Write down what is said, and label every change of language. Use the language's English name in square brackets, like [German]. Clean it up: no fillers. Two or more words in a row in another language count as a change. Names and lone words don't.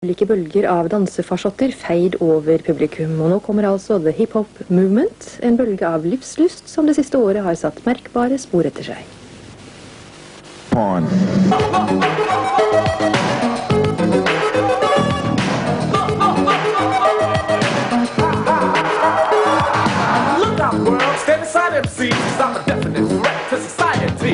[Norwegian] Ulike bølger av dansefarsotter feid over publikum, og nå kommer altså The Hip Hop Movement, en bølge av livslyst som det siste året har satt merkbare spor etter seg. [English] Look out, world, stand aside MC, 'cause I'm a definite threat to society.